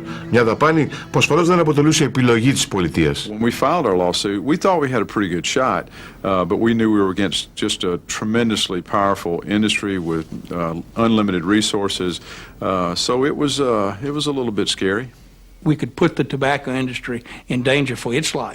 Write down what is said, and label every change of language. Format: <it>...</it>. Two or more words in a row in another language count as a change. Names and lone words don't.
<el>Μια δαπάνη που ασφαλώς δεν αποτελούσε επιλογή της πολιτείας.</el> <en>When we filed our lawsuit, we thought we had a pretty good shot, but we knew we were against just a tremendously powerful industry with unlimited resources, so it was a little bit scary. We could put the tobacco industry in danger for its life.</en>